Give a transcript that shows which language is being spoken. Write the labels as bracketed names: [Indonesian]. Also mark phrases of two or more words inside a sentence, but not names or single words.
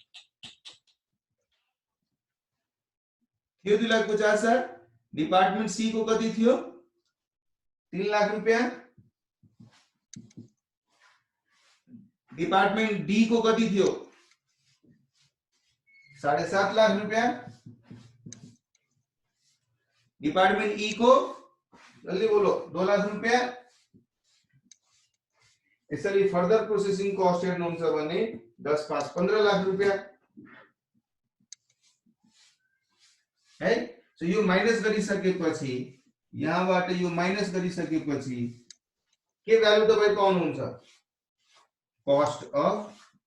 [Nepali] थियो 2,50,000 डिपार्टमेन्ट सी को कति थियो 3 लाख रुपैयाँ डिपार्टमेंट डी को कति थियो 7.5 लाख रुपया डिपार्टमेंट ई को [Hindi] जल्दी बोलो [Nepali] 2 लाख रुपया यसरी [English] further processing cost [Nepali] हेर्नुहुन्छ भने 10 5 15 लाख रुपया है सो यो माइनस गरिसकेपछि यहाँबाट यो माइनस गरिसकेपछि के भ्यालु तपाई पाउनुहुन्छ [English] cost of